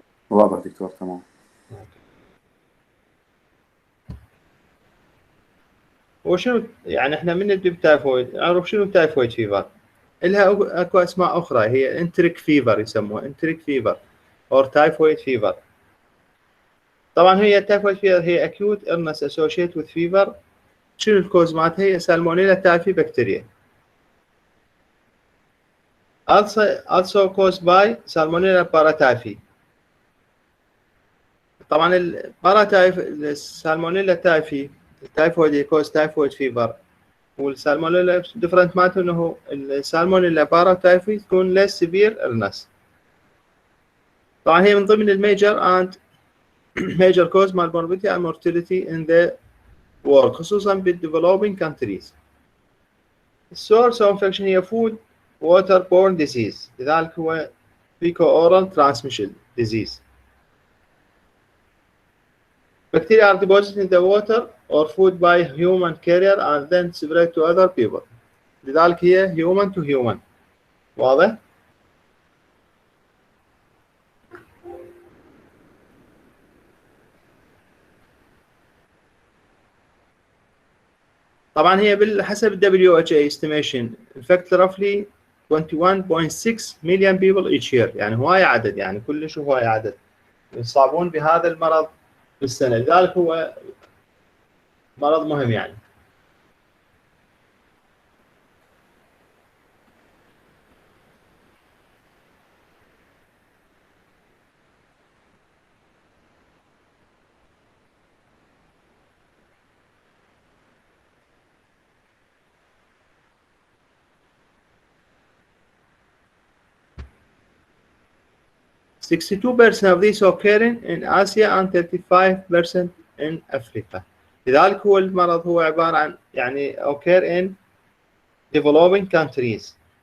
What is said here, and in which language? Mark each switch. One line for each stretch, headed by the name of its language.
Arabic: واضح دكتور تمام. وشنو يعني احنا من نبدا بالتايفويد نعرف شنو التايفويد فيفر. لها اكو اسماء اخرى، هي انتريك فيفر، يسموها انتريك فيفر او تايفويد فيفر. طبعا هي التايفويد فيفر هي
English: acute illness associated with fever.
Arabic: شنو الكوز مالتها؟ هي سالمونيلا تايفي بكتيريا.
English: also caused by salmonella paratyphi.
Arabic: طبعا الباراتايف، السالمونيلا تايفي، التايفويد يكوز تايفويد فيفر، والسالمونيلا ديفرنت مالته انه السالمونيلا باراتايفي تكون
English: less severe illness.
Arabic: طبعا هي من ضمن الميجر اند
English: major cause
Arabic: مال
English: morbidity and mortality in the world،
Arabic: خصوصا بال
English: developing countries.
Arabic: السورس اوف انفكشن هي
English: food waterborne disease،
Arabic: لذلك هو
English: fecal oral transmission disease. Bacteria are deposited in the water or food by human carrier and then spread to other people.
Arabic: لذلك هي
English: human to human.
Arabic: واضح؟ طبعا هي بحسب WHO estimation
English: infect roughly 21.6 million people each year،
Arabic: يعني هواي عدد، يعني كلش هواي عدد يصابون بهذا المرض بالسنة، لذلك هو مرض مهم يعني.
English: 62% of these occurring in Asia and 35% in Africa.
Arabic: لذلك هو المرض هو عبارة عن يعني
English: occur in developing countries.